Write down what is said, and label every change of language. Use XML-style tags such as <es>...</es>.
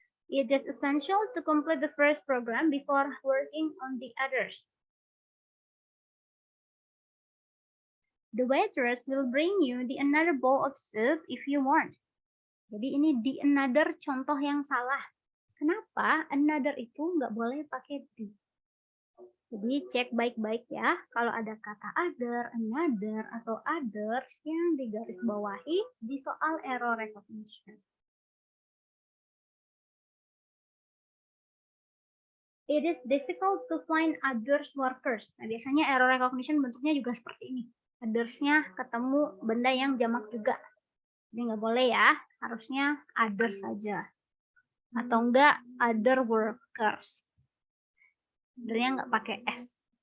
<en>It is essential to complete the first program before working on the others. The waitress will bring you the another bowl of soup if you want.</en> <id>Jadi ini</id> <en>the another</en> <id>contoh yang salah. Kenapa? Another itu nggak boleh pakai the. Jadi cek baik-baik ya. Kalau ada kata other, another, atau others yang digaris bawahi di soal error recognition.</id> <en>It is difficult to find others workers.</en> <id>Nah, biasanya error recognition bentuknya juga seperti ini. Others-nya ketemu benda yang jamak juga. Jadi nggak boleh ya, harusnya others saja. atau enggak other workers. Sebenarnya nggak pakai S.</id>